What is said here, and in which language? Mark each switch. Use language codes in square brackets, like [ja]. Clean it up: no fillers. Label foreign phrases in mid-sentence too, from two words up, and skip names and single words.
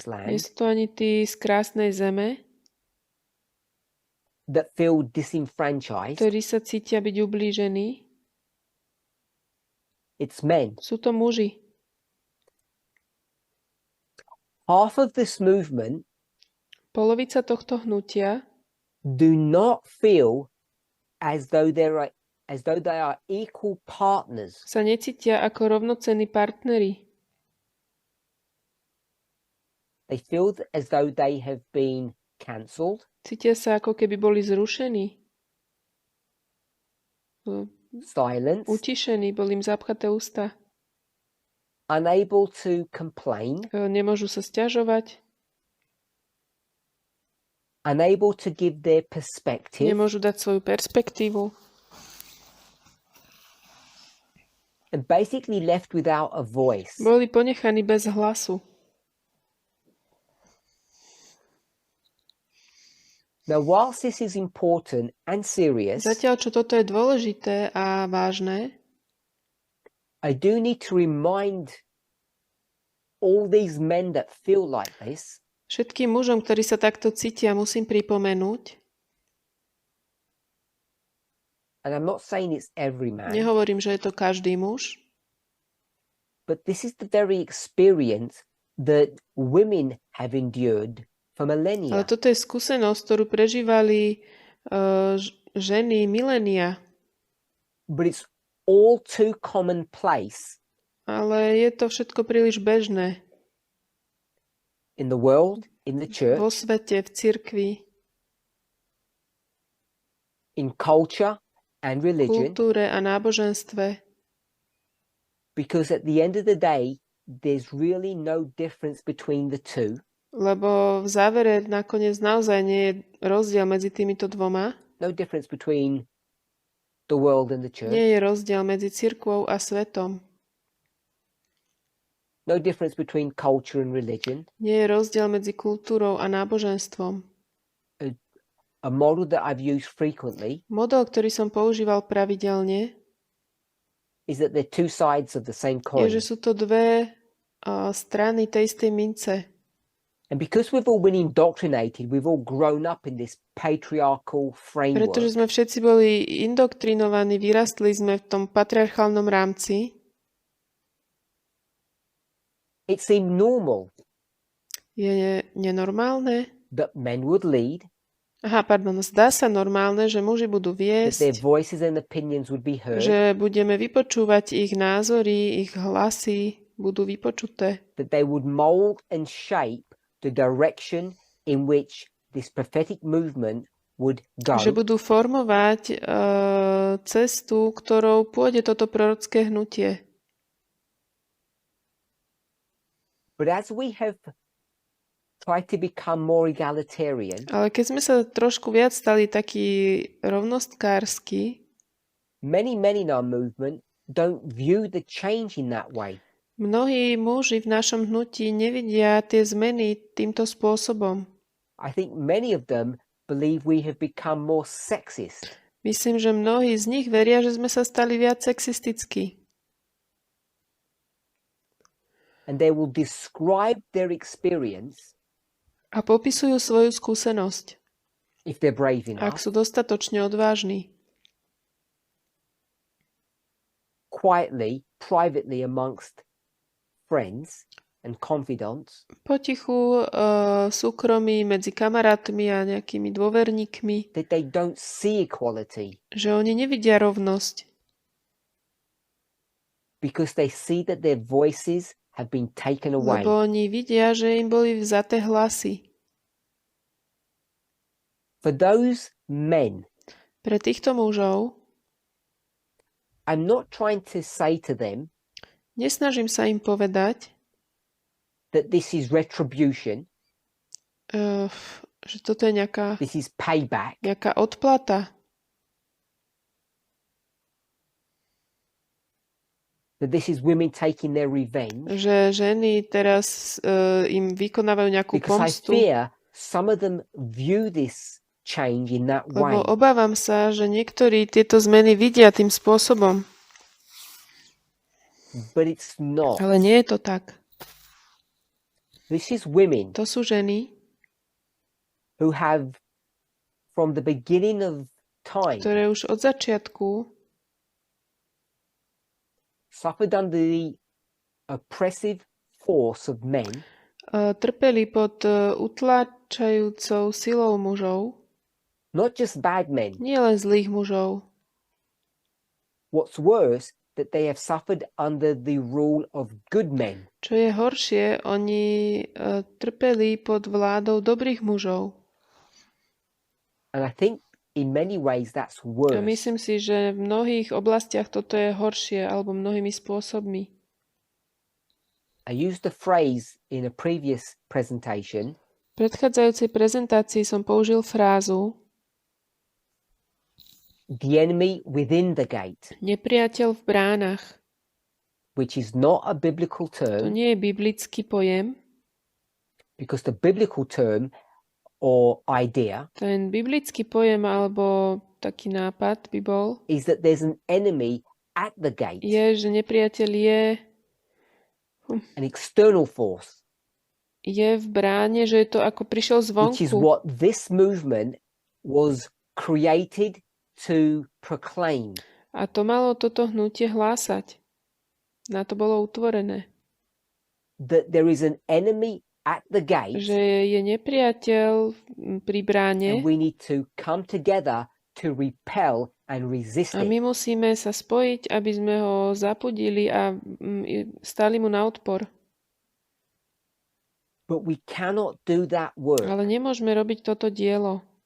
[sk] nie [en] land [sk] sú to ani tí z krásnej zeme, [en] that feel disenfranchised, [sk] ktorí sa cítia byť ublížení. [en] it's men. [sk] Sú to muži. [en] Half of this movement [sk] Polovica tohto hnutia [en] do not feel as though they are equal partners. [sk] sa necítia ako rovnocenní partneri. [en] They feel as though they have been cancelled, [sk] Cítia sa, ako keby boli zrušení. [en] silenced, [sk] Utišení, boli im zapchaté ústa. [en] unable to complain, [sk] Nemôžu sa sťažovať, [en] unable to give their perspective, [sk] nemôžu dať svoju perspektívu. [en] and basically left without a voice. [sk] Boli ponechaní bez hlasu. [en] Now, whilst this is important and serious, [sk] Zatiaľ, čo toto je dôležité a vážne, [en] I do need to remind all these men that feel like this [sk] všetkým mužom, ktorí sa takto cítia, musím pripomenúť, [en] and I'm not saying it's every man, [sk] nehovorím, že je to každý muž, [en] but this is the very experience that women have endured for [sk] Ale [en] millennia. [sk] toto je skúsenosť, ktorú prežívali ženy milénia. [en] But it's all too commonplace [sk] Ale je to všetko príliš bežné [en] in the world, in the [sk] vo [en] church, [sk] svete, v cirkvi, [en] in culture and religion, [sk] kultúre a náboženstve. [en] because at the end of the day, there's really no difference between the two. [sk] Lebo v závere nakoniec naozaj nie je rozdiel medzi týmito dvoma. [en] No difference between the world and the church. [sk] Nie je rozdiel medzi cirkvou a svetom. [en] No difference between culture and religion. [sk] Nie je rozdiel medzi kultúrou a náboženstvom. [en] A model that I've used frequently [sk] Model, ktorý som používal pravidelne, [en] is that they're two sides of the same [sk] je, [en] coin. [sk] že sú to dve strany tej istej mince. [en] And because we've all been indoctrinated, we've all grown up in this patriarchal framework. [sk] Pretože sme všetci boli indoktrinovaní, vyrastli sme v tom patriarchálnom rámci. [en] It seemed normal [sk] Je nenormálne? [en] that men would lead, [sk] Zdá sa normálne, že muži budú [en] that their [sk] viesť, [en] voices and opinions would be heard, [sk] že budeme vypočúvať ich názory, ich hlasy budú vypočuté, [en] that they would mold and shape the direction in which this prophetic movement would go. [sk] že budú formovať cestu, ktorou pôjde toto prorocké hnutie. [en] But as we have tried to become more egalitarian, [sk] Ale keď sme sa trošku viac stali takí rovnostkársky, [en] many men in our movement don't view the change in that way. [sk] mnohí muži v našom hnutí nevidia tie zmeny týmto spôsobom. [en] I think many of them believe we have become more sexist. [sk] Myslím, že mnohí z nich veria, že sme sa stali viac sexistickí. [en] And they will describe their experience, [sk] A popisujú svoju skúsenosť, [en] if they're brave [sk] ak [en] enough, [sk] sú dostatočne odvážni. [en] quietly, privately amongst friends and confidants, [sk] Potichu, súkromí medzi kamarátmi a nejakými dôverníkmi, [en] that they don't see equality [sk] že oni nevidia rovnosť, [en] because they see that their voices have been taken away. [sk] lebo oni vidia, že im boli vzaté hlasy. [en] For those men, [sk] Pre týchto mužov [en] I'm not trying to say to them [sk] nesnažím sa im povedať, [en] that this is retribution, [sk] že toto je nejaká [en] this is payback. [sk] odplata, [en] That this is women taking their revenge. [sk] že ženy teraz im vykonávajú nejakú [en] Because I [sk] pomstu. [en] fear some of them view this change in that way. [sk] Lebo obávam sa, že niektorí tieto zmeny vidia tým spôsobom. [en] But it's not. [sk] Ale nie je to tak. [en] This is women [sk] To sú ženy, [en] who have, from the beginning of time, [sk] ktoré už od začiatku [en] suffered under the oppressive force of men, [sk] trpeli pod utláčajúcou silou mužov, [en] not just bad men. [sk] nie len zlých mužov. [en] What's worse, that they have suffered under the rule of good men. [sk] Čo je horšie, oni trpeli pod vládou dobrých mužov. [en] And I think in many ways that's [sk] A [en] worse. [sk] myslím si, že v mnohých oblastiach toto je horšie, alebo mnohými spôsobmi. [en] I used the phrase in a previous presentation, [sk] V predchádzajúcej prezentácii som použil frázu [en] the enemy within the gate, [sk] nepriateľ v bránach. [en] which is not a biblical [sk] To [en] term, [sk] nie je biblický pojem. [en] because the biblical term or idea [sk] Ten biblický pojem alebo taký nápad by bol, [en] is that there's an enemy at the gate, [sk] je, že nepriateľ [en] an external force, [sk] je v bráne, že je to ako prišiel [en] which is [sk] zvonku. [en] what this movement was created to proclaim. [sk] A to malo toto hnutie hlásať. Na to bolo utvorené. [en] That there is an enemy at the gate, [sk] že je nepriateľ pri bráne [en] and we need to come together to repel and resist [sk] a my [en] it. [sk] musíme sa spojiť, aby sme ho zapudili a stáli mu na odpor. [en] But we cannot do that work [sk] Ale nemôžeme robiť toto dielo,